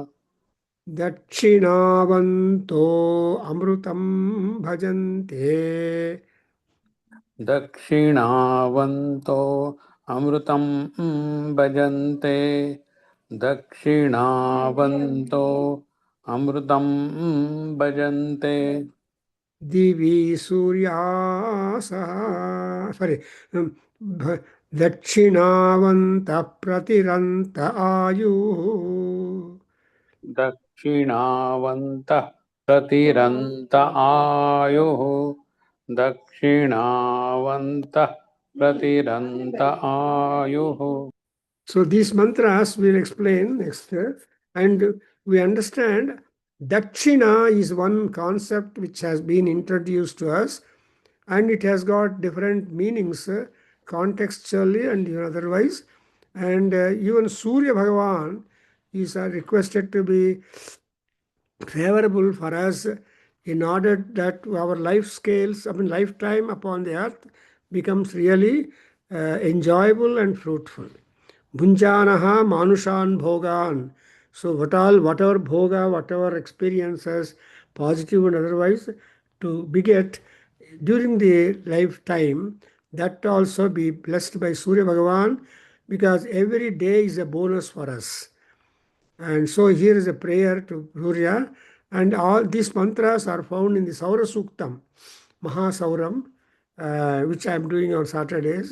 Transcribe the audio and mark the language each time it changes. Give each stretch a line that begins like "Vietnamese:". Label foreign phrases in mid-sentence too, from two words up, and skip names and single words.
Sanskrit: ದಕ್ಷಿಣಾವಂತೋ ಅಮೃತಂ ಭಜಂತೆ दक्षिणावन्तो अमृतं भजन्ते दक्षिणावन्तो अमृतं भजन्ते ದಿವಿ ಸೂರ್ಯಾಸಃ ಸಾರಿ ದಕ್ಷಿಣಾವಂತ ಪ್ರತಿರಂತ ಆಯುಃ दक्षिणावन्तः प्रतिरन्त आयुः दक्षिणावन्तः प्रतिरन्त आयुः.
English: So these mantras we'll explain next, and we understand Dakshina is one concept which has been introduced to us, and it has got different meanings contextually and even otherwise. And even Surya Bhagavan is requested to be favorable for us in order that our life scales, lifetime upon the earth becomes really enjoyable and fruitful.
Sanskrit: भुञ्जानाः मनुष्यान् भोगान्.
English: So whatever bhoga, whatever experiences, positive and otherwise, to beget during the lifetime, that also be blessed by Surya Bhagavan, because every day is a bonus for us. And so here is a prayer to Surya, and all these mantras are found in the Saura Suktam, Mahasauram, which I'm doing on Saturdays.